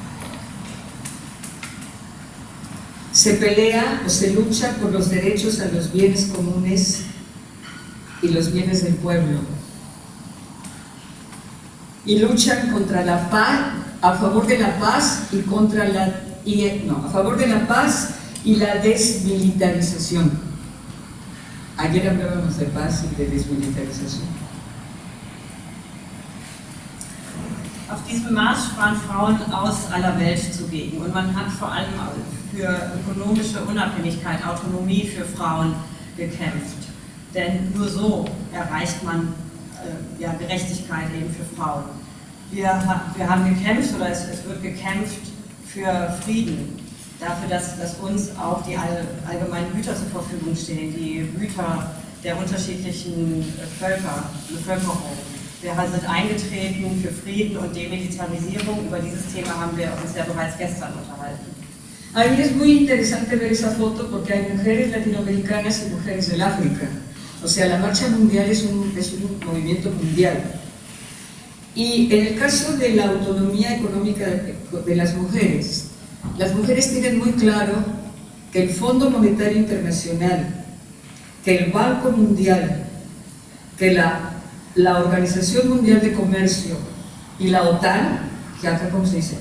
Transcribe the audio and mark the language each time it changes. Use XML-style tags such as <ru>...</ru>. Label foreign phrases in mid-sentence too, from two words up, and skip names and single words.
<es>Se pelea o se lucha por los derechos a los bienes comunes y los bienes del pueblo. Y luchan contra la paz, a favor de la paz y contra la a favor de la paz y la desmilitarización. Ayer hablábamos de paz y de desmilitarización.</es> <de>Auf diesem Marsch waren Frauen aus aller Welt zugegen, und man hat vor allem für ökonomische Unabhängigkeit, Autonomie für Frauen gekämpft. Denn nur so erreicht man Gerechtigkeit eben für Frauen. Wir haben gekämpft, oder es wird gekämpft für Frieden, dafür, dass uns auch die allgemeinen Güter zur Verfügung stehen, die Güter der unterschiedlichen Bevölkerung. Wir sind eingetreten für Frieden und Demilitarisierung. Über dieses Thema haben wir uns ja bereits gestern unterhalten.</de> <es>A mí es muy interesante ver esa foto porque hay mujeres latinoamericanas y mujeres del África. O sea, la Marcha Mundial es un movimiento mundial. Y en el caso de la autonomía económica de las mujeres tienen muy claro que el Fondo Monetario Internacional, que el Banco Mundial, que la Organización Mundial de Comercio y la OTAN, que acá, ¿cómo se dice?</es>